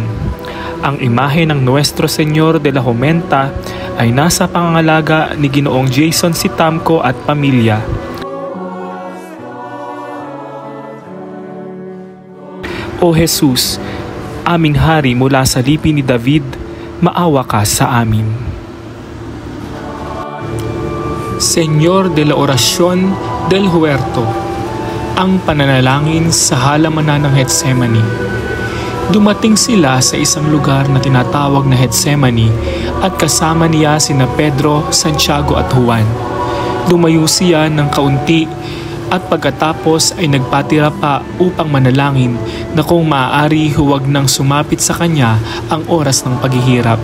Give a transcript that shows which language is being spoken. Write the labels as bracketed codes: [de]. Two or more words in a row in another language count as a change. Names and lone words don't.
[tl] Ang imahe ng Nuestro Señor de la Jumenta ay nasa pangangalaga ni Ginoong Jason Sitamco at pamilya. O Jesus, aming hari mula sa lipi ni David, maawa ka sa amin. [es] Señor de la Oración del Huerto, [tl] ang pananalangin sa halamanan ng Getsemani. Dumating sila sa isang lugar na tinatawag na Getsemani at kasama niya sina Pedro, Santiago at Juan. Lumayo siya ng kaunti at pagkatapos ay nagpatira pa upang manalangin na kung maaari huwag nang sumapit sa kanya ang oras ng paghihirap.